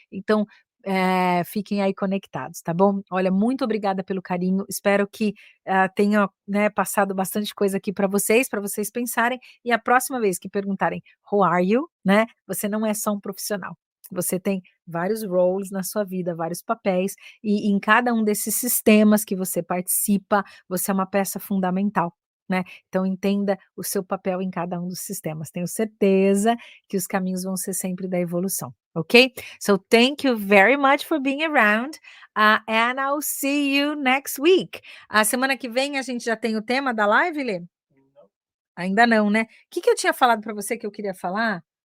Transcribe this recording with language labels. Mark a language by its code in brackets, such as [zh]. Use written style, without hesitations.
[pt] Então, fiquem aí conectados, tá bom? Olha, muito obrigada pelo carinho, espero que tenha, né, passado bastante coisa aqui para vocês pensarem, e a próxima vez que perguntarem [en] "Who are you?", [pt] né, você não é só um profissional, você tem vários roles na sua vida, vários papéis, e em cada um desses sistemas que você participa, você é uma peça fundamental, né, então entenda o seu papel em cada um dos sistemas, tenho certeza que os caminhos vão ser sempre da evolução, ok? [en] So thank you very much for being around, and I'll see you next week. [pt] A semana que vem a gente já tem o tema da live, Lê? Ainda não, né? O que eu tinha falado para você que eu queria falar?